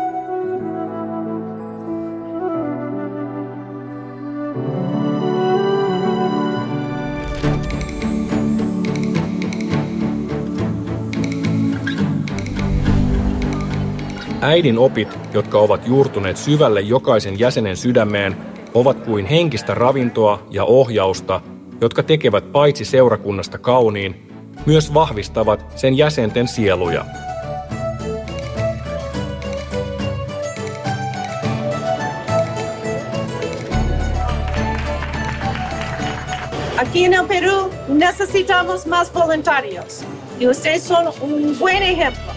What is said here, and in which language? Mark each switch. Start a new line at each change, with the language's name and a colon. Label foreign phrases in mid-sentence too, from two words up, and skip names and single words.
Finnish: Äidin opit, jotka ovat juurtuneet syvälle jokaisen jäsenen sydämeen, ovat kuin henkistä ravintoa ja ohjausta, jotka tekevät paitsi seurakunnasta kauniin, myös vahvistavat sen jäsenten sieluja.
Spanish: Aquí en el Perú necesitamos más voluntarios y ustedes son un buen ejemplo.